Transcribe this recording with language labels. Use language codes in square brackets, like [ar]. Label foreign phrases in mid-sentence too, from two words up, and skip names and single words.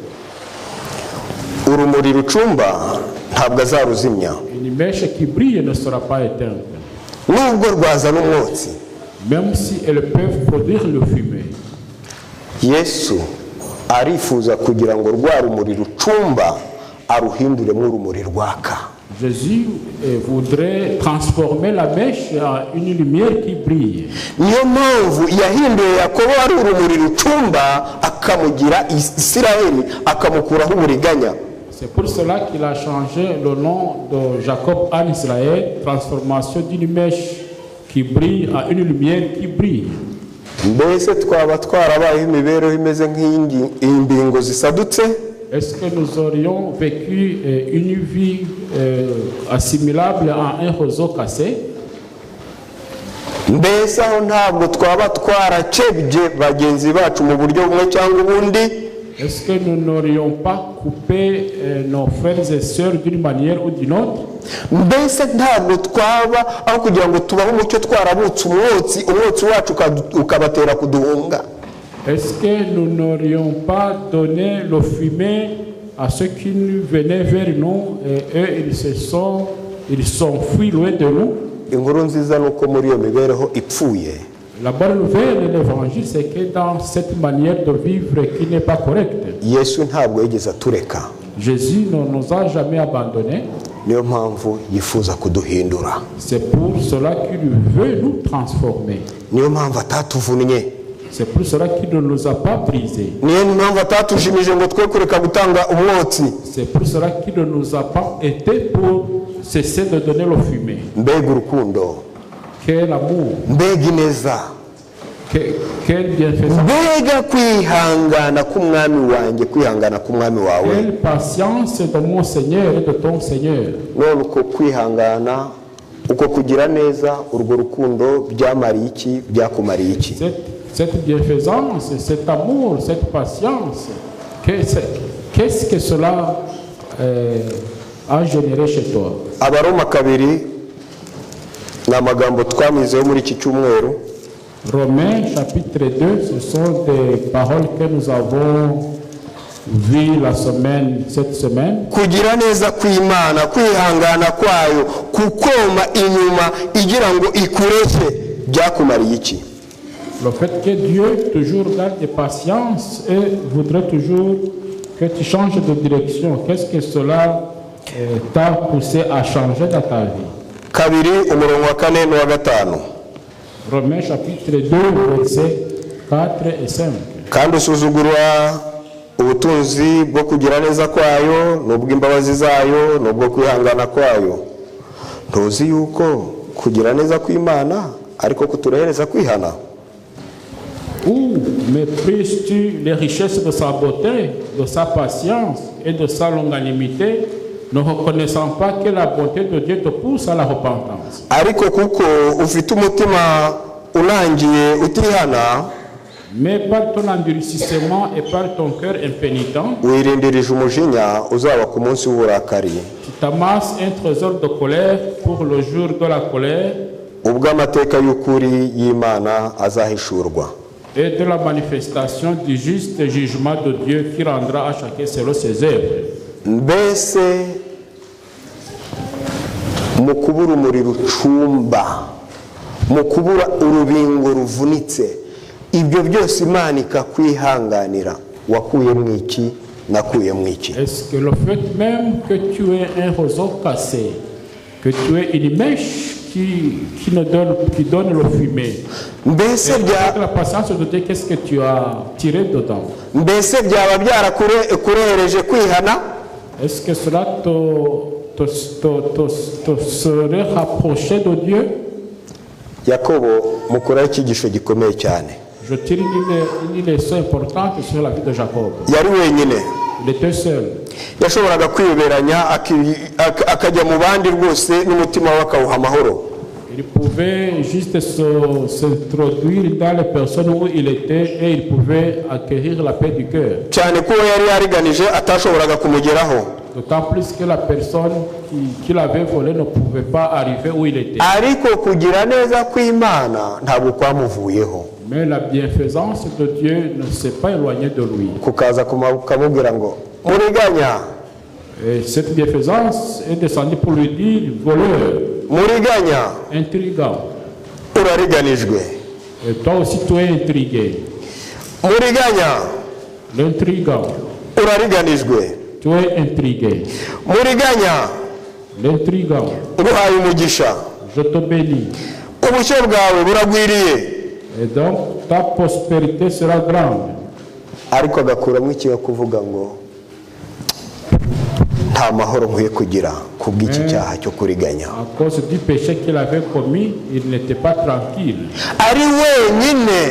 [rw] Urumuri rucumba ntabwo azaruzimya. [fr] Une mèche qui brille ne sera pas éteinte. [rw] Nubwo rwazana umwotsi, [fr] même si elles peuvent produire le fumée. [rw] Yesu arifuza kugira ngo rwa rumuri rucumba aruhinduremo urumuri rwaka. [fr] Jésus voudrait transformer la mèche en une lumière qui brille. [rw] Niyo mpamvu yahinduye Yakobo ari urumuri rucumba akamugira Isiraheli akamukuraho uburiganya. [fr] C'est pour cela qu'il a changé le nom de Jacob en Israël, transformation d'une mèche qui brille à une lumière qui brille. [rw] Mbese twaba twarabaye imibereho imeze nk'imbingo zisadutse? [fr] Est-ce que nous aurions vécu une vie assimilable à un roseau cassé? [rw] Mbese aho ntabwo twaba twaracebye bagenzi bacu mu buryo bumwe cyangwa ubundi? [fr] Est-ce que nous n'aurions pas coupé nos frères et sœurs d'une manière ou d'une autre? [rw] mbese ntabwo twaba aho kugira ngo tubaho umucyo twarabutse umwotsi wacu ukabatera kuduhunga? [fr] Est-ce que nous n'aurions pas donné le fumet à ceux qui venaient vers nous et eux ils sont fuis loin de nous? [rw] inkuru nziza nuko muri iyo mibereho ipfuye [fr] La bonne nouvelle de l'évangile, c'est que dans cette manière de vivre qui n'est pas correcte, [rw] Yesu ntabwo yigeze atureka. [fr] Jésus ne nous a jamais abandonnés. [rw] Niyo mpamvu yifuza kuduhindura. [fr] C'est pour cela qu'il veut nous transformer. [rw] Niyo mpamvu atatuvunnye. [fr] C'est pour cela qu'il ne nous a pas brisés. [rw] Niyo mpamvu atatujimije ngo twe kureka gutanga umwotsi. [fr] C'est pour cela qu'il ne nous a pas été pour cesser de donner le fumet. [rw] Mbega urukundo. [fr] Quel amour. [rw] Mbega ineza. [fr] Quel bienfaisance. [rw] Mbega kwihangana k'umwami wanjye, kwihangana k'umwami wawe. [fr] Quelle patience de mon Seigneur et de ton Seigneur. [rw] None uko kwihangana, uko kugira neza, urwo rukundo byamariye iki, byakumariye iki? [fr] Cette bienfaisance, cet amour, cette patience, qu'est-ce que cela a généré chez toi? [rw] Abaroma kabiri ni amagambo twamizeho muri iki cyumweru. [fr] Romains chapitre 2, ce sont des paroles que nous avons vues cette semaine. [rw] Kugira neza kw'Imana, kwihangana kwayo, kukoma inyuma igira ngo ikureke, byakumariye iki? [fr] Le fait que Dieu toujours garde de patience et voudrait toujours que tu changes de direction, qu'est-ce que cela t'a poussé à changer dans ta vie? [rw] Kabiri umurongo wa 4 n'uwa 5. [fr] Romains chapitre 2, versets 4 et 5. [rw] Kandi usuzugurwa ubutunzi bwo kugira neza kwayo, n'ubw'imbabazi zayo, n'ubwo kwihangana kwayo. Ntuzi yuko kugira neza kw'Imana ariko kuturehereza kwihana? [fr] Ou méprises-tu les richesses de sa beauté, de sa patience et de sa longanimité, ne reconnaissant pas que la bonté de Dieu te pousse à la repentance? [rw] Ariko kuko ufite umutima unangiye utihana, [fr] mais par ton endurcissement et par ton cœur impénitent, [rw] wirindirije umujinya uzaba ku munsi w'uburakari. [fr] Tu t'amasses un trésor de colère pour le jour de la colère, [rw] ubwo amateka y'ukuri y'Imana azahishurwa. [fr] Et de la manifestation du juste jugement de Dieu qui rendra à chacun selon ses œuvres. [rw] Mbese mu kubura umuriro ucumba, mu kubura urubingo ruvunitse, ibyo byose Imana ikakwihanganira, wakuye mu iki, nakuye mu iki? [fr] Est-ce que le fait même que tu aies un roseau cassé, que tu aies une mèche qui donne le fumet, avec la patience de Dieu, qu'est-ce que tu as tiré dedans? [rw] Mbese byaba byarakurehereje kwihana? [fr] Est-ce que cela te serait rapproché de Dieu? [rw] Yakobo mukora ikigisho gikomeye cyane. [fr] Je tire une leçon importante sur la vie de Jacob. [rw] Yari wenyine. [fr] Il était seul. [rw] Yashoboraga kwiyoberanya akajya mu bandi rwose n'umutima we akawuha amahoro. [fr] Il pouvait juste s'introduire dans les personnes où il était et il pouvait acquérir la paix du cœur. [rw] Cyane ko yari yariganije atashoboraga kumugeraho. [fr] D'autant plus que la personne qui l'avait volé ne pouvait pas arriver où il était. [rw] Ariko kugira neza kw'Imana ntabwo kwamuvuyeho. [fr] Mais la bienfaisance de Dieu ne s'est pas éloignée de lui. [rw] Kukaza kumubwira ngo muriganya. [fr] Et cette bienfaisance est descendue pour lui dire voleur, [rw] muriganya, [fr] intrigant. [rw] Urariganijwe. [fr] Et toi aussi tu es intrigué. [rw] Muriganya, [fr] l'intrigant. [rw] Urariganijwe. [fr] Tu es intrigué. [rw] Muriganya, [fr] l'intrigant. [rw] Nguhaye umugisha. [fr] Je te bénis. [rw] Ubushyo bwawe buragwiriye. [fr] Et donc ta prospérité sera grande. [rw] Ariko agakuramo ikiyo kuvuga ngo nta mahoro nkwiye kugira kubw'iki cyaha cyo kuriganya. [fr] À cause du péché qu'il avait commis, il n'était pas tranquille. [rw] Ari wenyine.